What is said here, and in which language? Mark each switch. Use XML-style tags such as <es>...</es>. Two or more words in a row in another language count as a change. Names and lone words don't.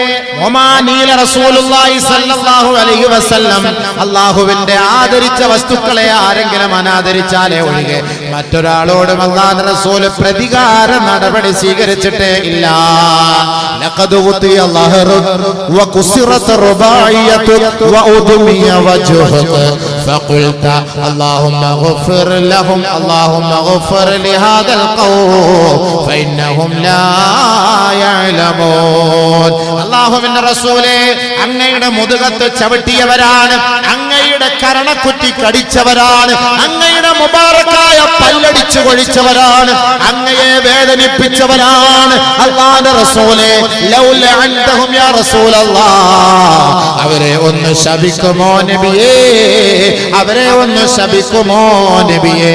<ml>അല്ലാഹുവിന്റെ ആദരിച്ച വസ്തുക്കളെ ആരെങ്കിലും അനാദരിച്ചാലേ ഒഴികെ മറ്റൊരാളോടും അല്ലാഹുവിന്റെ റസൂൽ പ്രതികാര നടപടി സ്വീകരിച്ചിട്ടേ ഇല്ല.</ml> <ar>لقد وطئ ظهره وكسرت رباعيته وأدمي وجهه فقلت اللهم اغفر لهم اللهم اغفر لهذا القوم فإنهم لا يعلمون.</ar> <ml>അല്ലാഹുവിന്റെ റസൂലേ, അങ്ങയുടെ മുതുകത്ത് ചവിട്ടിയവരാണ്, അങ്ങയുടെ കരണക്കുറ്റി കടിച്ചവരാണ്, അങ്ങയുടെ മുബാറക്കായ പല്ലടിച്ചു കൊഴിച്ചവരാണ്, അങ്ങയെ വേദനിപ്പിച്ചവരാണ്. അല്ലാഹുവിന്റെ റസൂലേ,</ml> <ar>لو لعنتهم يا رسول الله,</ar> <ml>അവരെ ഒന്ന് ശപിക്കുമോ നബിയേ, അവരെ ഒന്ന് ശപിക്കുമോ നബിയേ?</ml>